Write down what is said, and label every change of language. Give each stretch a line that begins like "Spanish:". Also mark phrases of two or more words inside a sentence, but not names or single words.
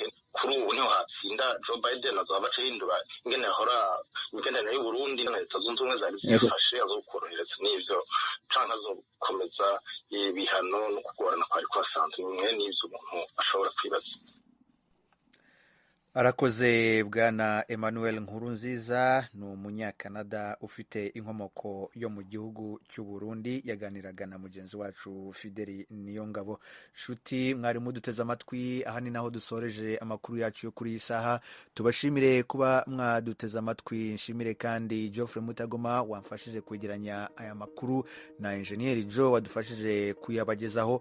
Rundi: Kuri ubu niho hatsinda Joe Biden azoba aca hindura ingene yahora imigenderanire y'Uburundi na Leta Zunze Ubumwe zari zifashe, azokorohereza n'ivyo canke azokomeza ibihano no kugorana kwari kwasanzwe. Bimwe n'ivyo umuntu ashobora kwibaza. Arakoze Bwana Emmanuel Nkurunziza, ni umunyakanada ufite inkomoko yo mu gihugu cy'u Burundi, yaganiraga na mugenzi wacu Fideli Niyongabo. Shuti mwari muduteze amatwi, aha ni naho dusoreje amakuru yacu yo kuri iyi saha. Tubashimire kuba mwaduteze amatwi, nshimire kandi Geoffrey Mutagoma wamfashije kwegeranya aya makuru na Engineer Joe wadufashije kuyabagezaho.